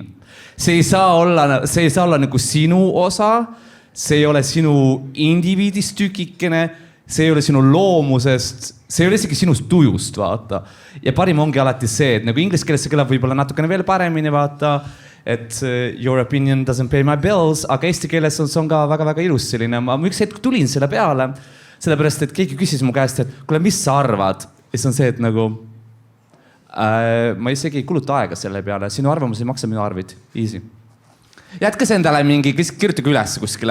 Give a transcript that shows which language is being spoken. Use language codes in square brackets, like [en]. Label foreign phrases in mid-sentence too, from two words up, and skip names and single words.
[et] See ei saa olla nagu sinu osa, see ei ole sinu indiviidist tükikene, see ei ole sinu loomusest, see ei ole isegi sinust tujust, vaata. Ja parim ongi alati see, et nagu inglise keeles see kõlab võib-olla natukene veel paremini, vaata, et [en] your opinion doesn't pay my bills, [et] aga eesti keeles on ka väga-väga ilus selline. Ma üks hetk tulin selle peale, sellepärast, et keegi küsis mu käest, et kuule, mis sa arvad? Ja see on see, et nagu ma isegi ei kuluta aega selle peale. Sinu arvamus ei maksa minu arvid. Easy. Jätka see endale mingi, kirjutage üles kuskile.